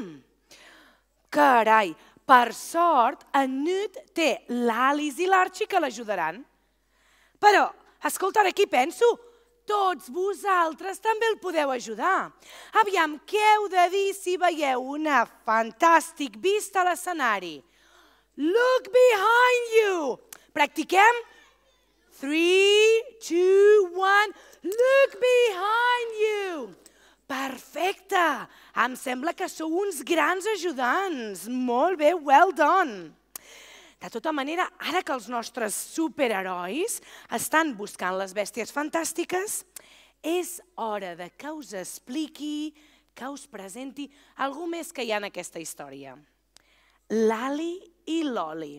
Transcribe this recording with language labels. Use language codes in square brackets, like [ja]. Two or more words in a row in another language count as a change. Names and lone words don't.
[ca] Carai, per sort, en Newt té l'Alice i l'Archie que l'ajudaran. Però, escolta, ara aquí penso, tots vosaltres també el podeu ajudar. Aviam, què heu de dir si veieu una fantàstic vista a l'escenari? [en] Look behind you! Practiquem? 3, 2, 1, look behind you! [ca] Perfecte! Em sembla que sou uns grans ajudants. Molt bé, [en] well done. [ca] De tota manera, ara que els nostres superherois estan buscant les bèsties fantàstiques, és hora de que us expliqui, que us presenti algú més que hi ha en aquesta història. L'Ali i l'Oli.